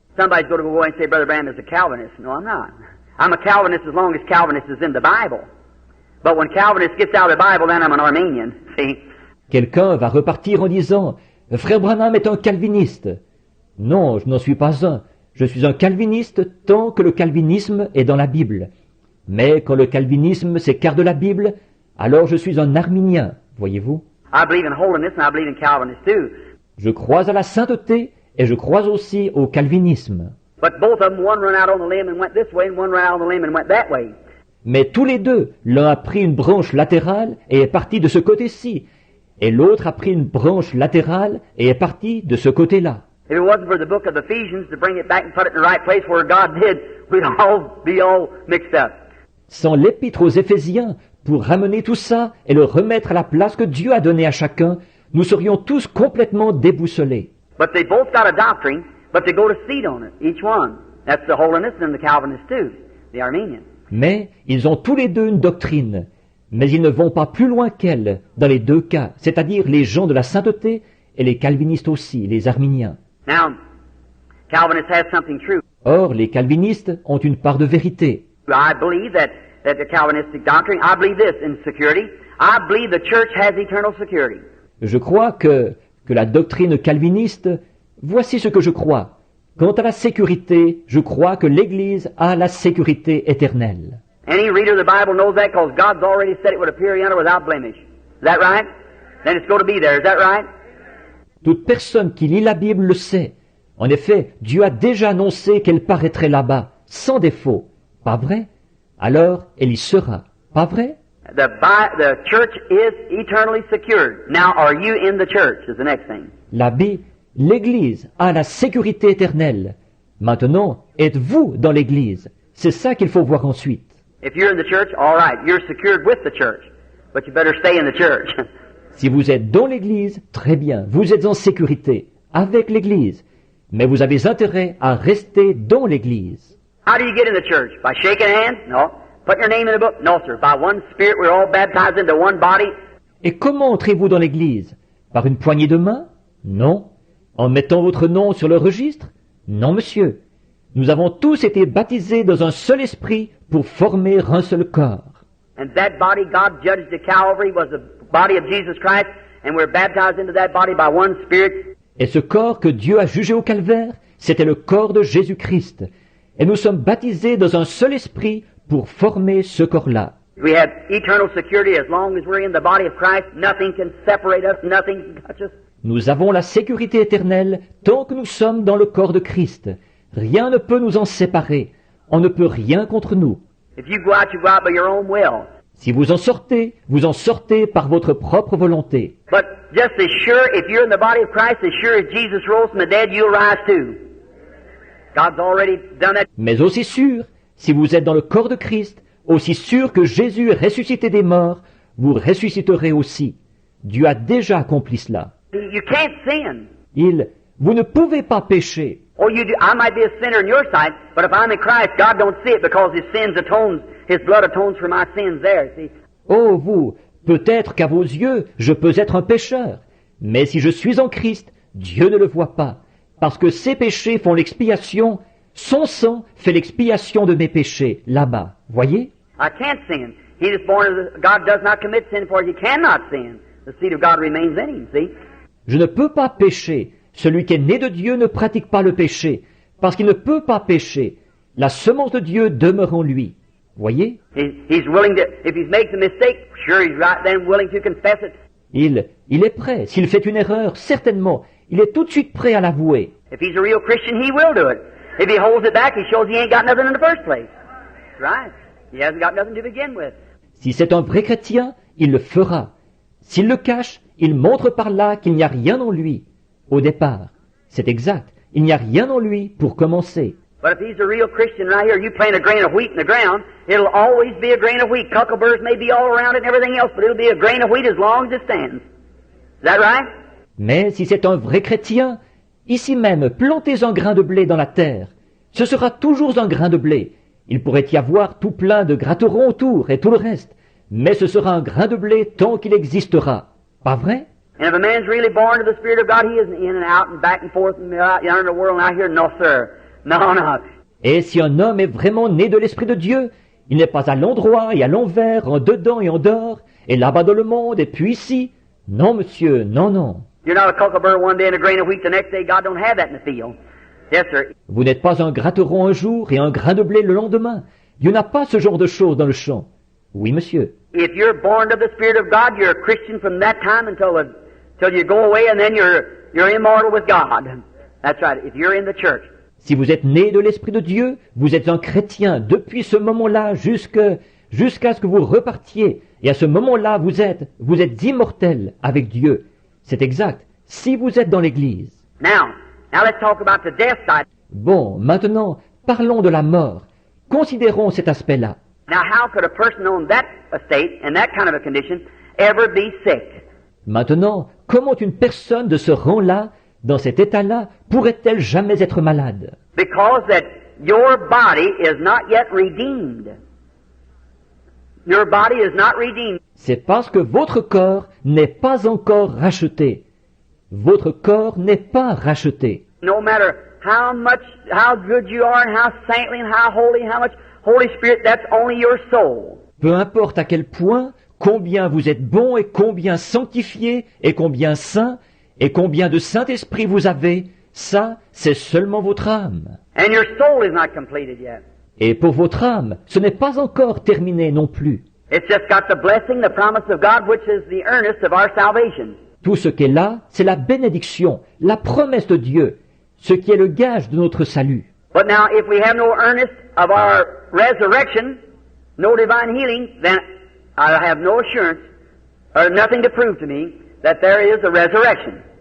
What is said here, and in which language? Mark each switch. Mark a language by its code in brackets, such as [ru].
[en] Somebody's going to go and say, Brother Branham is a Calvinist. No, I'm not. I'm a Calvinist as long as Calvinist is in the Bible. But when Calvinist gets out of the Bible, then I'm an Arminian. See? [fr] Quelqu'un va repartir en disant, Frère Branham est un calviniste. Non, je n'en suis pas un. Je suis un calviniste tant que le calvinisme est dans la Bible. Mais quand le calvinisme s'écarte de la Bible, alors je suis un arminien, voyez-vous. [en] I believe in holiness and I believe in Calvinist too. [fr] Je crois à la sainteté et je crois aussi au calvinisme. [en] But both of them, one run out on the limb and went this way, and one run out on the limb and went that way. [fr] Mais tous les deux, l'un a pris une branche latérale et est parti de ce côté-ci, et l'autre a pris une branche latérale et est parti de ce côté-là. [en] If it wasn't for the book of Ephesians to bring it back and put it in the right place where God did, we'd all be all mixed up. [fr] Sans l'épître aux Éphésiens, pour ramener tout ça et le remettre à la place que Dieu a donnée à chacun, nous serions tous complètement déboussolés. [en] But they both got a doctrine, but they go to seed on it, each one. That's the Holiness and the Calvinist too, the Armenian. [fr] Mais ils ont tous les deux une doctrine, mais ils ne vont pas plus loin qu'elle dans les deux cas, c'est-à-dire les gens de la sainteté et les calvinistes aussi, les arméniens. [en] Now, Calvinists have something true. [fr] Or, les calvinistes ont une part de vérité. [en] I believe that the Calvinistic doctrine, I believe this in security. I believe the church has eternal security. [fr] Je crois que la doctrine calviniste, voici ce que je crois. Quant à la sécurité, je crois que l'Église a la sécurité éternelle. [en] Any reader of the Bible knows that because God's already said it would appear yonder without blemish. Is that right? Then it's going to be there. Is that right? [fr] Toute personne qui lit la Bible le sait. En effet, Dieu a déjà annoncé qu'elle paraîtrait là-bas, sans défaut. Pas vrai? Alors, elle y sera. Pas vrai? [en] The church is eternally secured. Now, are you in the church is the next thing. [fr] L'Église a la sécurité éternelle. Maintenant, êtes-vous dans l'Église? C'est ça qu'il faut voir ensuite. [en] If you're in the church, all right, you're secured with the church. But you better stay in the church. [fr] Si vous êtes dans l'Église, très bien, vous êtes en sécurité, avec l'Église. Mais vous avez intérêt à rester dans l'Église. [en] How do you get in the church? By shaking hands? No. Put your name in the book? No, sir. By one Spirit, we're all baptized into one body. [fr] Et comment entrez-vous dans l'Église? Par une poignée de main? Non. En mettant votre nom sur le registre? Non, monsieur. Nous avons tous été baptisés dans un seul esprit pour former un seul corps. [en] And that body God judged at Calvary was the body of Jesus Christ, and we're baptized into that body by one Spirit. [fr] Et ce corps que Dieu a jugé au calvaire, c'était le corps de Jésus-Christ. Et nous sommes baptisés dans un seul esprit pour former ce corps-là. [en] We have eternal security as long as we're in the body of Christ. Nothing can separate us, nothing can touch us. [fr] Nous avons la sécurité éternelle tant que nous sommes dans le corps de Christ. Rien ne peut nous en séparer. On ne peut rien contre nous. [en] If you go out by your own will. [fr] Si vous en sortez par votre propre volonté. [en] But just as sure, if you're in the body of Christ, as sure as Jesus rose from the dead, you'll rise too. God's already done that. [fr] Mais aussi sûr, si vous êtes dans le corps de Christ, aussi sûr que Jésus est ressuscité des morts, vous ressusciterez aussi. Dieu a déjà accompli cela. [en] You can't sin. [fr] Vous ne pouvez pas pécher. [en] Oh, you do. I might be a sinner in your sight, but if I'm in Christ, God don't see it because His blood atones for my sins there, see. [fr] Oh, vous, peut-être qu'à vos yeux, je peux être un pécheur. Mais si je suis en Christ, Dieu ne le voit pas. Parce que ses péchés font l'expiation, son sang fait l'expiation de mes péchés, là-bas. Voyez? [en] I can't sin. He is born of God does not commit sin, for he cannot sin. The seed of God remains in him, see? [fr] Je ne peux pas pécher. Celui qui est né de Dieu ne pratique pas le péché, parce qu'il ne peut pas pécher. La semence de Dieu demeure en lui. Voyez? [en] He's willing to, if he makes a mistake, sure he's right then willing to confess it. [fr] Il est prêt. S'il fait une erreur, certainement, il est tout de suite prêt à l'avouer. [en] If he's a real Christian, he will do it. If he holds it back, he shows he ain't got nothing in the first place. Right. He hasn't got nothing to begin with. [fr] Si c'est un vrai chrétien, il le fera. S'il le cache, il montre par là qu'il n'y a rien en lui. Au départ, c'est exact. Il n'y a rien en lui pour commencer. [en] But if he's a real Christian right here, you plant a grain of wheat in the ground, it'll always be a grain of wheat. Cuckleburs may be all around it and everything else, but it'll be a grain of wheat as long as it stands. Is that right? [fr] Mais si c'est un vrai chrétien, ici même, plantez un grain de blé dans la terre. Ce sera toujours un grain de blé. Il pourrait y avoir tout plein de gratterons autour et tout le reste. Mais ce sera un grain de blé tant qu'il existera. Pas vrai? [en] And if a man's really born of the Spirit of God, he isn't in and out and back and forth and out in the world and out here. No, sir. No, no. [fr] Et si un homme est vraiment né de l'Esprit de Dieu, il n'est pas à l'endroit et à l'envers, en dedans et en dehors, et là-bas dans le monde, et puis ici. Non, monsieur, non, non. [en] You're not a cucklebur one day and a grain of wheat the next day. God don't have that in the field. Yes, sir. [fr] Vous n'êtes pas un gratteron un jour et un grain de blé le lendemain. Dieu n'a pas ce genre de choses dans le champ. Oui, monsieur. [en] If you're born of the Spirit of God, you're a Christian from that time until you go away, and then you're immortal with God. That's right. If you're in the church. [fr] Si vous êtes né de l'Esprit de Dieu, vous êtes un chrétien depuis ce moment-là jusqu'à ce que vous repartiez. Et à ce moment-là, vous êtes immortel avec Dieu. C'est exact. Si vous êtes dans l'Église. [en] Now, Now let's talk about the death side. [fr] Bon, maintenant, parlons de la mort. Considérons cet aspect-là. [en] Now how could a person on that estate, in that kind of a condition, ever be sick? [fr] Maintenant, comment une personne de ce rang-là, dans cet état-là, pourrait-elle jamais être malade? [en] Because that your body is not yet redeemed. Your body is not redeemed. [fr] C'est parce que votre corps n'est pas encore racheté. Votre corps n'est pas racheté. [en] No matter how good you are and how saintly and how much Holy Spirit, that's only your soul. [fr] Peu importe à quel point, combien vous êtes bon et combien sanctifié et combien saint et combien de Saint-Esprit vous avez, ça, c'est seulement votre âme. [en] And your soul is not completed yet. [fr] Et pour votre âme, ce n'est pas encore terminé non plus. [en] It's just got the blessing, the promise of God, which is the earnest of our salvation. [fr] Tout ce qu'est là, c'est la bénédiction, la promesse de Dieu, ce qui est le gage de notre salut. [en] But now, if we have no earnest of our resurrection, no divine healing, then I have no assurance, or nothing to prove to me, that there is a resurrection.